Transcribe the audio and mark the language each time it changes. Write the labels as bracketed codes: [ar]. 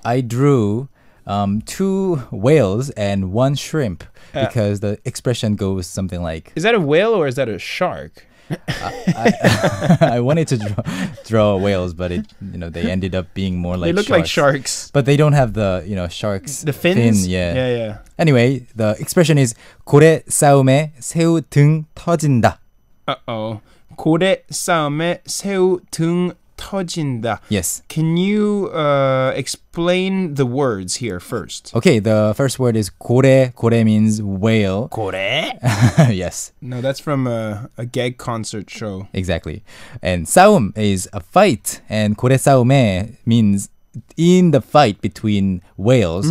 [en] I drew 2 whales and 1 shrimp because the expression goes something like... Is that a whale or is that a shark? I wanted to draw whales, but they ended up being more like they look sharks. like sharks. But they don't have the, sharks. The fins? Fin, yeah. Yeah. Anyway, the expression is [ko] 고래 싸움에 새우 등 터진다. [en] Uh-oh. [ko] 고래 싸움에 새우 등 터진다. [en] Yes. Can you explain the words here first? Okay, the first word is 고래. 고래 means whale. [ko] 고래? [en] Yes. No, that's from a gag concert show. Exactly. And 싸움 is a fight. And [ko] 고래 싸움에 [en] means in the fight between whales.